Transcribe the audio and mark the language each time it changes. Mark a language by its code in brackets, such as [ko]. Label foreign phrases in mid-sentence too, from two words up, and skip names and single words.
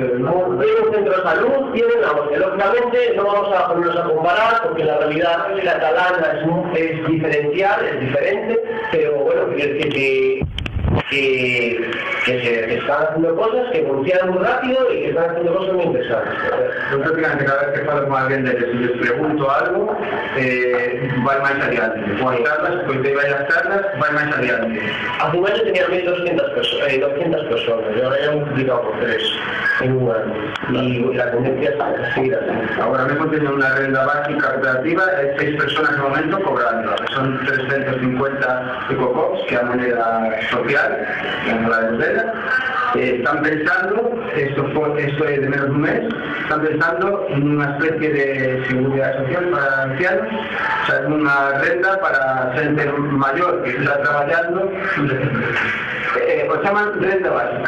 [es] Tienen un centro de salud, tienen la que lógicamente no vamos a ponernos a comparar porque la realidad catalana es diferencial, es diferente, pero bueno, que están haciendo cosas que funcionan muy rápido y que están haciendo cosas muy interesantes. [gl] Yo prácticamente cada vez que falo con alguén deles e les pregunto algo, vai máis adiante. Coas charlas, pois te vai as charlas, vai máis adiante. [es] Hace un año tenía 1.200 personas, y ahora ya he multiplicado por 3 en un año. Y la tendencia es seguir así. [gl] Agora mesmo teño unha renda básica cooperativa e 6 personas no momento cobrando, que son 350 ecocops, que é a moneda social, que falaremos dela. Están pensando, esto é de menos un mes, están pensando en unha especie de seguridade social para ancianos, [es] o sea, [gl] unha renda para xente maior que está traballando, o chaman renda básica.